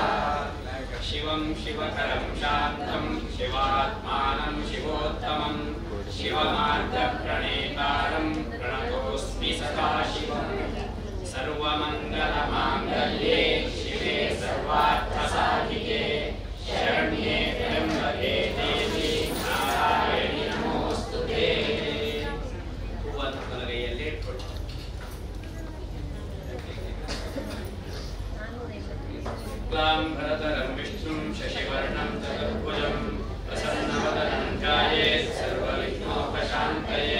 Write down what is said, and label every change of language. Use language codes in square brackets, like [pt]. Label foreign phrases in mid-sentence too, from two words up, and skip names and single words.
[sa] शिवं शिवकरं शान्तं शिवात्मानं शिवोत्तमं शिवमार्गप्रणेतारं प्रणतोऽस्मि सदा शिवम्। सर्वमङ्गलमाङ्गल्ये शिवे सर्वार्थसाधिके शरण्ये त्र्यम्बके देवी नारायणि नमोस्तुते। [kn] ಹೂವನ್ನು ಬಲಗೈಯಲ್ಲಿ ಇಟ್ಕೊಳ್ಳಿ. [sa] ಶುಕ್ಲಾಂಬರಧರಂ ವಿಷ್ಣುಂ ಶಶಿವರ್ಣಂ ಚತುರ್ಭುಜಂ ಪ್ರಸನ್ನವದನಂ ಧ್ಯಾಯೇತ್ ಸರ್ವವಿಘ್ನೋಪಶಾಂತಯೇ.